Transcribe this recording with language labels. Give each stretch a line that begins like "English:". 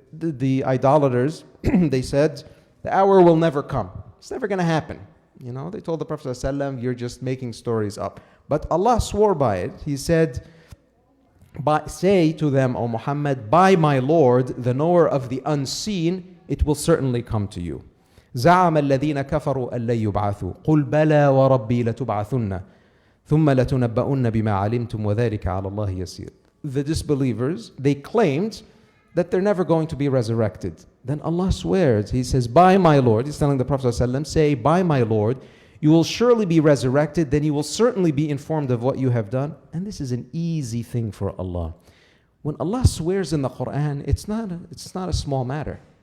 English: The idolaters, they said, the hour will never come. It's never going to happen. They told the Prophet ﷺ, you're just making stories up. But Allah swore by it. He said, say to them, O Muhammad, by my Lord, the knower of the unseen, it will certainly come to you.
Arabic: زعم الذين كفروا أن لن يبعثوا قل بلى وربي لتبعثن ثم لتنبؤن بما علمتم وذلك على الله يسير.
English: The disbelievers, they claimed that they're never going to be resurrected. Then Allah swears, He says, by my Lord, He's telling the Prophet ﷺ, say, by my Lord, you will surely be resurrected, then you will certainly be informed of what you have done. And this is an easy thing for Allah. When Allah swears in the Qur'an, it's not a small matter.